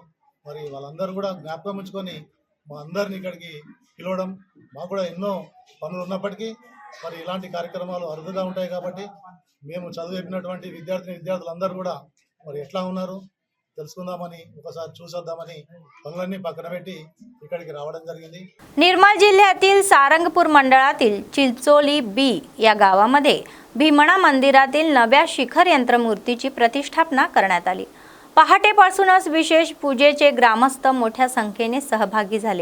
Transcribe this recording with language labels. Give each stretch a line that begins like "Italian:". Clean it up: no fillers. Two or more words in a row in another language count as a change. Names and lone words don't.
Telugu: మరి వాళ్ళందరూ కూడా జ్ఞాపకం ఉంచుకొని మా అందరిని ఇక్కడికి పిలవడం, మాకు కూడా ఎన్నో పనులు ఉన్నప్పటికీ మరి ఇలాంటి కార్యక్రమాలు అరుదుగా ఉంటాయి. కాబట్టి మేము చదివినటువంటి విద్యార్థులందరూ కూడా మరి ఎట్లా उన్నారు తెలుసుకుందామని, ఒకసారి చూసొద్దామని పనులన్నీ పక్కన పెట్టి ఇక్కడే రావడం జరిగింది.
Marathi: निर्मल जिल्ह्यातील सारंगपूर मंडळातील चिंचोली बी या गावामध्ये भीमणा मंदिरातील नव्या शिखर यंत्रमूर्तीची प्रतिष्ठापना करण्यात आली. पहाटेपासूनच विशेष पूजेचे ग्रामस्थ मोठ्या संख्येने सहभागी झाले.